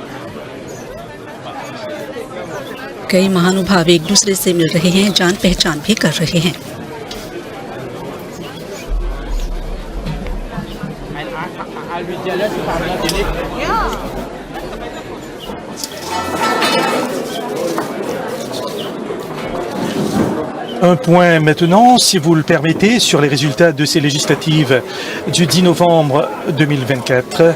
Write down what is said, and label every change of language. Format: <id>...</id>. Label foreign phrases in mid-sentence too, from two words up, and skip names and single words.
<hi>कई महानुभाव एक दूसरे से मिल रहे हैं, जान पहचान भी कर रहे हैं।</hi> <fr>Un point maintenant, si vous le permettez, sur les résultats de ces législatives du 10 novembre 2024.</fr>